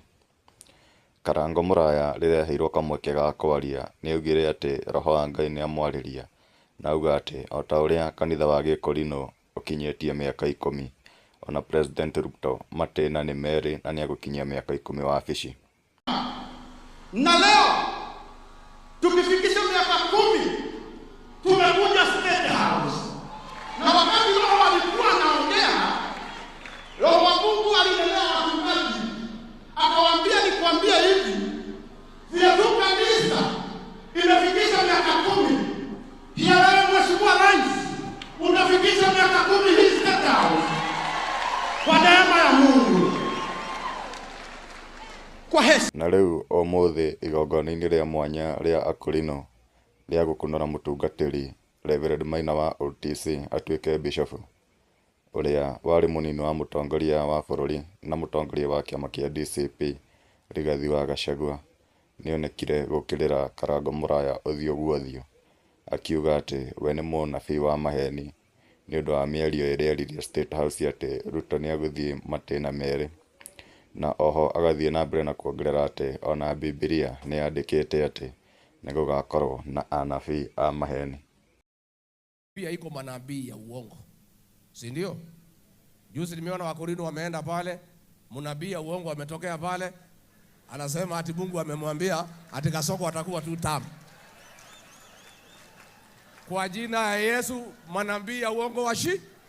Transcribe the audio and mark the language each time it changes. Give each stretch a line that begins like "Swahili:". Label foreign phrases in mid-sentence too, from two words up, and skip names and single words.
Kikuyu: Karango Mũraya rĩrĩa aheirwo kamweke ga kwaria nĩaugire atĩ roho wa Ngai nĩamwarĩria na auga atĩ o ta ũrĩa kanitha wa Gĩkũrinũ ũkinyĩtie mĩaka 10, ona President Ruto matĩna nĩ merĩ na nĩagũkinyia mĩaka 10 wabici.
Swahili: Na leo tukifikisha miaka 10 tumekuja State House. Na wakati Roho alikuwa anaongea, Roho wa Mungu alinenea wachungaji, akawaambia nikwambie hivi, vile tu kanisa imefikisha miaka 10, pia wewe Mheshimiwa Rais unafikisha miaka 10 hii State House. Kwa neema ya Mungu.
Kikuyu: Na rĩu ũmũthĩ igongona-inĩ rĩa mwanya rĩa akũrinũ rĩa gũkũnora mũtungatĩri Reverend Maina wa OTC atuĩke bishop, ũrĩa warĩ mũnini wa mũtongoria wa bũrũri na mũtongoria wa kĩama kĩa DCP Rigathi wa Gachagua, nĩonekire gũkĩrĩra Karango Mũraya ũthiũ gwa ũthiũ, akiuga atĩ we nĩ mũnabii wa maheni nĩ ũndũ wa mĩario ĩrĩa eririe State House atĩ Ruto nĩagũthiĩ matĩna merĩ. Na oho agathiĩ na mbere na kuongerera atĩ ona Biblia nĩyandĩkĩte atĩ nĩgũgakorwo na anabii a maheni.
Swahili: Pia iko manabii ya uongo, si ndio? Juzi nimeona Wakorindo wameenda pale, mnabii ya uongo ametokea pale, anasema ati Mungu amemwambia ati Kasongo atakuwa tu tamu. Kwa jina ya Yesu manabii ya uongo washi.